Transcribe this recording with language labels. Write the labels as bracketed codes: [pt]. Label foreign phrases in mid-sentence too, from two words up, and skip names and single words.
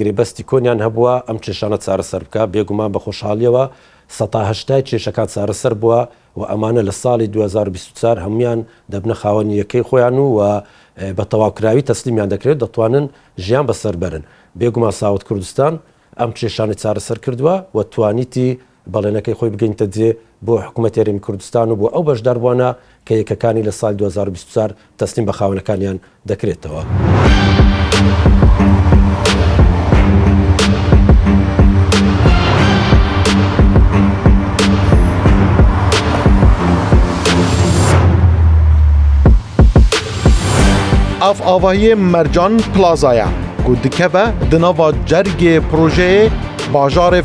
[ckb] گرێبەستی کۆنیان هەبووە ئەم کێشانە چارەسەر بکە بێگومان بە خۆشحاڵیەوە 180 کێشەکان چارەسەر بووە و ئەمانە لە ساڵی 2024 هەمویان دەبنە خاوەنی یەکەی خۆیان و بە تەواوکراوی تەسلیمیان دەکرێت دەتوانن ژیان بەسەر بەرن بێگومان ساوت کوردستان ئەم کێشانی چارەسەر کردووە و توانیتی بەڵێنەکەی خۆی بگەینتە جێ بۆ حکوومەت هێرێمی کوردستان و بۆ ئەو بەشداربووانە کە یەکەکانی لە ساڵی 2024 تەسلیم بە خاوەنەکانیان دەکرێتەوە. [ku] اف آواهی مرجان پلازایا کو دکبه دناوا جرگ پروژه باجار